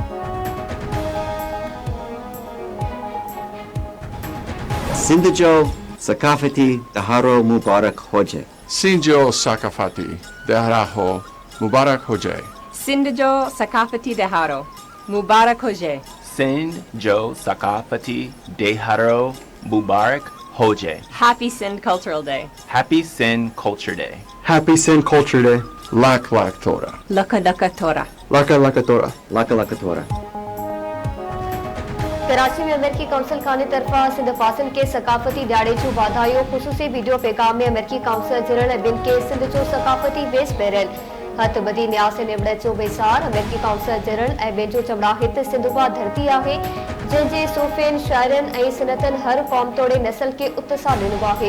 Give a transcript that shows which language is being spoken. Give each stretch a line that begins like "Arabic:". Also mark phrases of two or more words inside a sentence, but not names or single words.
Sindhi: सिंध जो सकाफ़ती ॾिहाड़ो मुबारक हुजे। सिंध जो सकाफ़ती ॾिहाड़ो मुबारक हुजे। सिंध जो सकाफ़ती ॾिहाड़ो मुबारक हुजे। सिंध जो सकाफ़ती ॾिहाड़ो मुबारक हुजे।
English: Happy Sindh Cultural Day. Happy Sindh Culture Day. Happy Sindh Culture Day.
Sindhi: Lak lak tora. Laka laka tora. Laka laka tora. लख लख थोरा। कराची में अमेरिकी काउंसिल खाने तरफा सिंध फासिन के सकाफ़ती ॾियारे जो वाधायो। ख़ुसूसी वीडियो पैगाम में अमेरिकी
English: consul general
Sindhi: ॿिन के सिंध जो सकाफ़ती वेस पहिरियल हथ ॿधी न्यास निबड़ जो वेसार। अमेरिकी
English: consul general
Sindhi: ऐं ॿिन जो चवणु आहे त सिंध उहा धरती आहे जंहिंजे सूफ़ियुनि शाइरनि ऐं सिनतनि हर क़ौम तोड़े नस्ल के उत्साह ॾिनो आहे।